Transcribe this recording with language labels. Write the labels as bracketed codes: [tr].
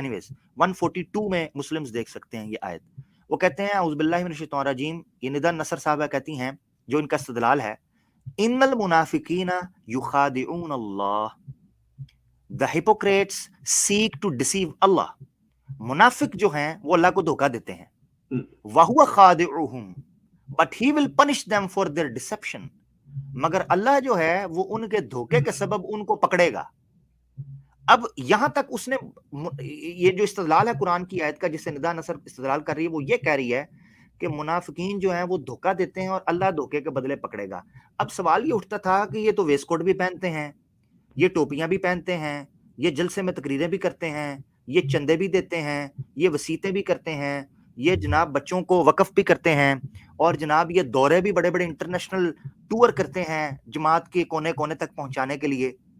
[ur] Anyways 142 میں Muslims دیکھ سکتے ہیں یہ آیت. وہ کہتے ہیں [ar] اعوذ باللہ من الشیطان الرجیم, [ur] یہ ندا نصر صاحبہ کہتی ہیں جو ان کا استدلال ہے, [ar] ان المنافقین یخادعون اللہ, [en] the hypocrites seek to deceive Allah. [ur] منافق جو ہیں وہ اللہ کو دھوکہ دیتے ہیں. [ar] وَهُوَ خَادِعُهُمْ [en] but he will punish them for their deception. [ur] مگر اللہ جو ہے وہ ان کے دھوکے کے سبب ان کو پکڑے گا. اب یہاں تک اس نے یہ جو استدلال ہے قرآن کی آیت کا جسے ندا نصر استدلال کر رہی ہے, وہ یہ کہہ رہی ہے کہ منافقین جو ہیں وہ دھوکہ دیتے ہیں اور اللہ دھوکے کے بدلے پکڑے گا. اب سوال یہ اٹھتا تھا کہ یہ تو ویسٹ کوٹ بھی پہنتے ہیں, یہ ٹوپیاں بھی پہنتے ہیں, یہ جلسے میں تقریریں بھی کرتے ہیں, یہ چندے بھی دیتے ہیں, یہ وصیتیں بھی کرتے ہیں, یہ جناب بچوں کو وقف بھی کرتے ہیں, اور جناب یہ دورے بھی بڑے بڑے انٹرنیشنل ٹور کرتے ہیں جماعت کے کونے کونے تک پہنچانے کے لیے.